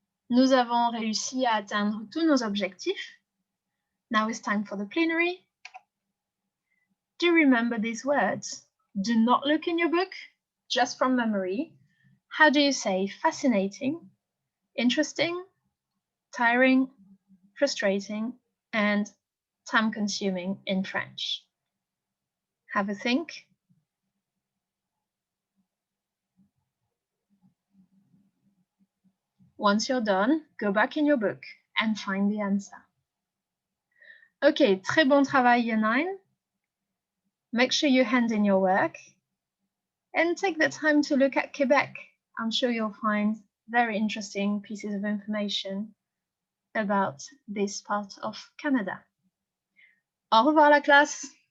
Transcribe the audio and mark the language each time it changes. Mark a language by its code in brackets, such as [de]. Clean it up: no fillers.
[fr] Nous avons réussi à atteindre tous nos objectifs. [en] Now it's time for the plenary. Do remember these words. Do not look in your book, just from memory. How do you say fascinating, interesting, tiring, frustrating, and time-consuming in French? Have a think. Once you're done, go back in your book and find the answer. [fr] Ok, très bon travail, Year 9. [en] Make sure you hand in your work and take the time to look at Quebec. I'm sure you'll find very interesting pieces of information about this part of Canada. [fr] Au revoir la classe!